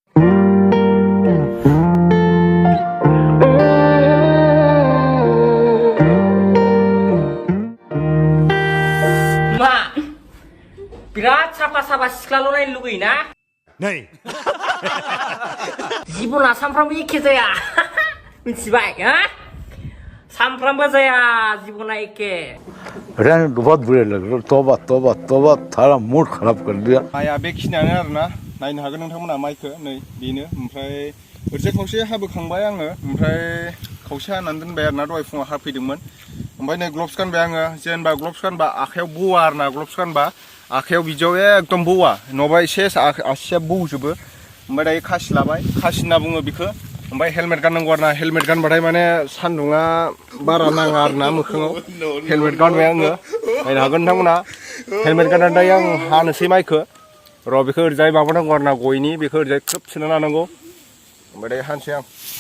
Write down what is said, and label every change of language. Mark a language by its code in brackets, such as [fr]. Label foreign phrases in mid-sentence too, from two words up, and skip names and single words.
[brx] बिराद साफा सिख्लाल' नायनो लुगैयोना नै जिबना सानफ्रामबो एखे जाया मिथिबाय हा सानफ्रामबो जाया जिबना एखे [hi] रहने बहुत बुरे लग रहे तौबा थारा मूड खराब कर दिया [brx] माइआ बेखिनियानो आरोना नायनो हागोन नोंथांमोना माइखौ नै बेनो ओमफ्राय ओरैजाय खावसे हाबोखांबाय आङो ओमफ्राय खावसे हानानै दोनबाय आरोना दहाय फुङाव हाफैदोंमोन ओमफ्राय नै ग्लभ्स गानबाय आङो जेनेबा ग्लभ्स गानबा आखायाव बवा आरोना ग्लभ्स गानबा आखायाव बिदियाव एकदम बौवा नङाबा एसे आसिया बौजोबो ओमफ्राय दायो खासि लाबाय खासि होनना बुङो बेखौ ओमफ्राय हेलमेट गाननांगौ आरोना हेलमेट गानबाथाय माने सान्दुङा बारा नाङा आरोना मोखाङाव हेलमेट गानबाय आङो नायनो हागोन नोंथांमोना हेलमेट गाननानै दायो आं हानोसै माइखौ र' बेखौ ओरैजाय माबानांगौ आरोना गयनि बेखौ ओरैजाय खोब सोना लानांगौ ओमफ्राय दायो हानोसै आं